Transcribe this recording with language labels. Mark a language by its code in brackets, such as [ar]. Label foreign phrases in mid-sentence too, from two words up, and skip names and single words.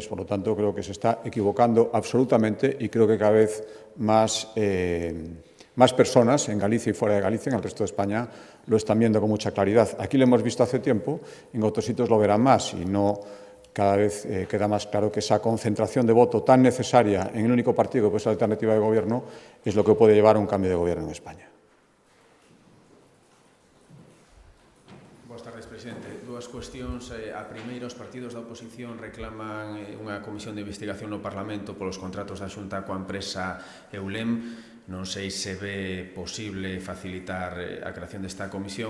[es] Por lo tanto, creo que se está equivocando absolutamente y creo que cada vez más personas en Galicia y fuera de Galicia, en el resto de España, lo están viendo con mucha claridad. Aquí lo hemos visto hace tiempo, en otros sitios lo verán más y no cada vez queda más claro que esa concentración de voto tan necesaria en el único partido que puede ser la alternativa de gobierno es lo que puede llevar a un cambio de gobierno en España. [gl] Boas tardes, presidente. Dúas cuestións. A primeira, os partidos da oposición reclaman unha comisión de investigación no Parlamento polos contratos da Xunta coa empresa Eulem. Non sei se ve posible facilitar a creación desta comisión.